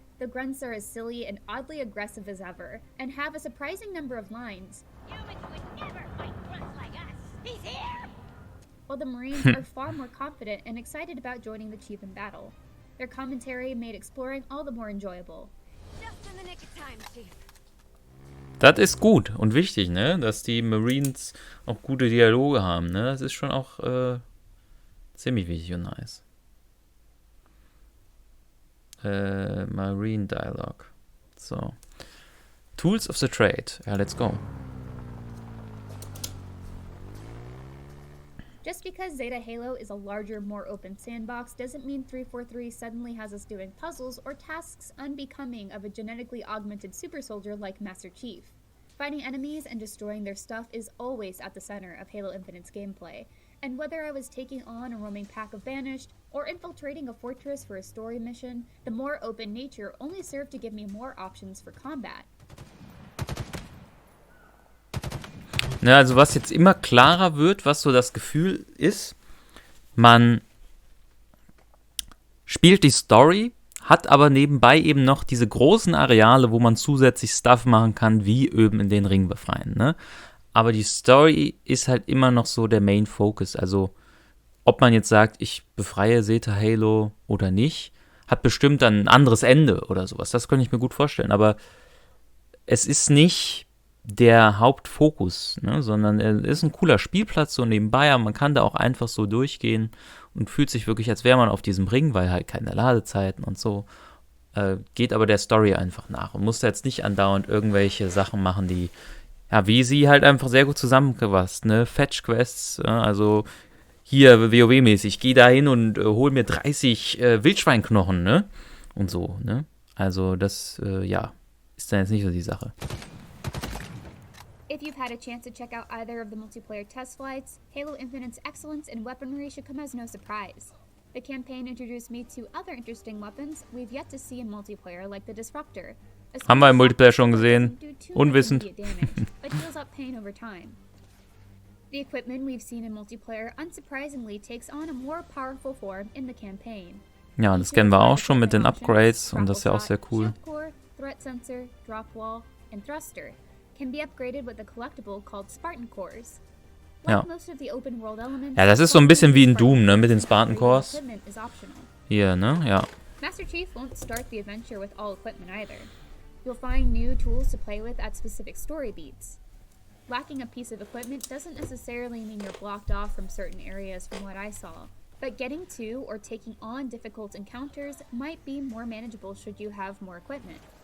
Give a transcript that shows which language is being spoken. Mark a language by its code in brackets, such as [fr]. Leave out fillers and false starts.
[en] The Grunts are as silly and oddly aggressive as ever, and have a surprising number of lines. Humans would never fight grunts like us. He's here! While the Marines are far more confident and excited about joining the Chief in battle. Their commentary made exploring all the more enjoyable. Just in the nick of time, Chief. [de] Das ist gut und wichtig, ne? Dass die Marines auch gute Dialoge haben, ne? Das ist schon auch ziemlich wichtig und nice. [en] Marine Dialogue. So. Tools of the Trade. Ja, let's go. Just because Zeta Halo is a larger, more open sandbox doesn't mean 343 suddenly has us doing puzzles or tasks unbecoming of a genetically augmented super soldier like Master Chief. Fighting enemies and destroying their stuff is always at the center of Halo Infinite's gameplay, and whether I was taking on a roaming pack of Banished or infiltrating a fortress for a story mission, the more open nature only served to give me more options for combat. [de] Ne, also was jetzt immer klarer wird, was so das Gefühl ist, man spielt die Story, hat aber nebenbei eben noch diese großen Areale, wo man zusätzlich Stuff machen kann, wie eben in den Ring befreien, ne? Aber die Story ist halt immer noch so der Main Focus, also ob man jetzt sagt, ich befreie Zeta Halo oder nicht, hat bestimmt dann ein anderes Ende oder sowas, das könnte ich mir gut vorstellen, aber es ist nicht der Hauptfokus, ne, sondern es ist ein cooler Spielplatz so nebenbei, aber man kann da auch einfach so durchgehen und fühlt sich wirklich, als wäre man auf diesem Ring, weil halt keine Ladezeiten und so, geht aber der Story einfach nach und muss da jetzt nicht andauernd irgendwelche Sachen machen, die, ja, wie sie halt einfach sehr gut zusammengefasst, ne, Fetch-Quests, also hier WoW-mäßig, geh da hin und hol mir 30 Wildschweinknochen, ne, und so, ne. Also das, ja, ist dann jetzt nicht so die Sache. [en] If you've had a chance to check out either of the multiplayer test flights, Halo Infinite's excellence in weaponry should come as no surprise. The campaign introduced me to other interesting weapons we've yet to see in multiplayer, like the Disruptor. [de] Haben wir im Multiplayer schon gesehen. Unwissend. [en] But heals up pain over time. The equipment we've seen in multiplayer unsurprisingly takes on a more powerful form in the campaign. [de] Ja, das kennen wir auch schon mit den Upgrades und das ist ja auch sehr cool. [en] Threat sensor, drop wall, and thruster can be upgraded with a collectible called Spartan Cores. [de] Ja. Ja, das ist so ein bisschen wie in Doom, ne, mit den Spartan Cores. Hier, ne, ja. [en] Master Chief won't start the adventure with all equipment either. You'll find new tools to play with at specific story beats. Lacking a piece of equipment doesn't necessarily mean you're blocked off from certain areas from what I saw, but getting to or taking on difficult encounters might be more manageable should you have more equipment.